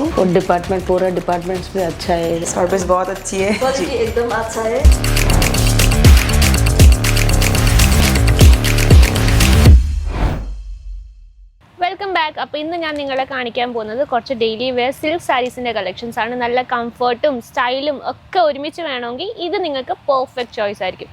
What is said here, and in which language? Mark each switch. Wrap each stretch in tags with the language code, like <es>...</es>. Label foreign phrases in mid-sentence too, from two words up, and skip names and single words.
<hi>और डिपार्टमेंट पूरा डिपार्टमेंट्स भी अच्छा है, सर्विस बहुत अच्छी है, क्वालिटी एकदम अच्छा है.</hi> <en>welcome back.</en> <ml>അപ്പോൾ ഇന്ന് ഞാൻ നിങ്ങളെ കാണിക്കാൻ പോകുന്നത് കുറച്ച്</ml> <en>daily wear silk</en> <ml>സാരീസിൻ്റെ കളക്ഷൻസ് ആണ്. നല്ല കംഫർട്ടും സ്റ്റൈലും ഒക്കെ ഒരുമിച്ച് വേണമെങ്കിൽ ഇത് നിങ്ങൾക്ക്</ml> <en>perfect choice</en> <ml>ആയിരിക്കും.</ml>